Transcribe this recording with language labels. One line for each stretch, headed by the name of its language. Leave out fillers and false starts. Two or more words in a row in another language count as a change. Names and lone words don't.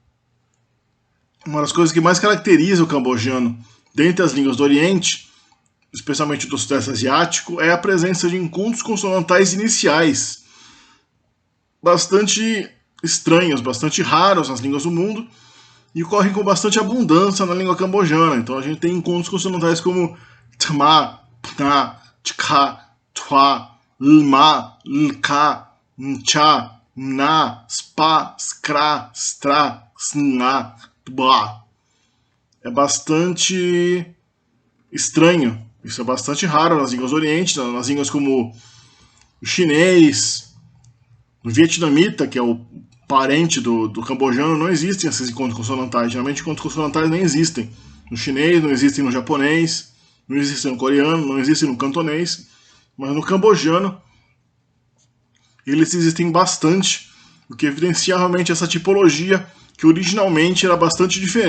Portuguese: Uma das coisas que mais caracteriza o cambojano dentre as línguas do Oriente, especialmente do Sudeste Asiático, é a presença de encontros consonantais iniciais bastante estranhos, bastante raros nas línguas do mundo e ocorrem com bastante abundância na língua cambojana. Então a gente tem encontros consonantais como tma, pna, tcha, twa, lma, lka, mcha, mna, spa, skra, stra, sna, tba. É bastante estranho. Isso é bastante raro nas línguas do Oriente, nas línguas como o chinês, o vietnamita, que é o parente do cambojano, não existem esses encontros consonantais. Geralmente encontros consonantais nem existem. No chinês, não existem no japonês, não existem no coreano, não existem no cantonês, mas no cambojano eles existem bastante, o que evidencia realmente essa tipologia que originalmente era bastante diferente.